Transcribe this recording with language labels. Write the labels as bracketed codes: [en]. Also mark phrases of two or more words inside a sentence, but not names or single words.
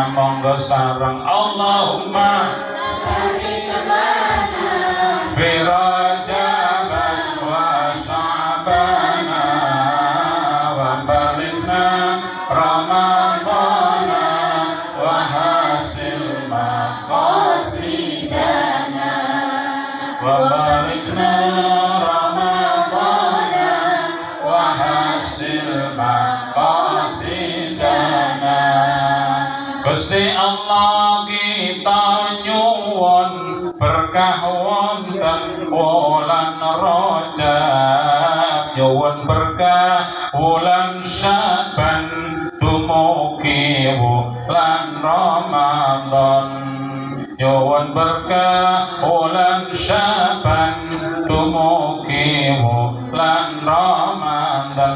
[jv] Monggo sareng [ar] اللهم في رجب وشعبان وبلغنا رمضان وحصل مقاصدنا وبلغنا رمضان وحصل مقاصدنا. [jv] Gusti Allah kita nyuwun berkah wonten wulan Rajab, nyuwun berkah wulan Syaban, dumugi wulan Ramadan. Nyuwun berkah wulan Syaban, dumugi wulan Ramadan.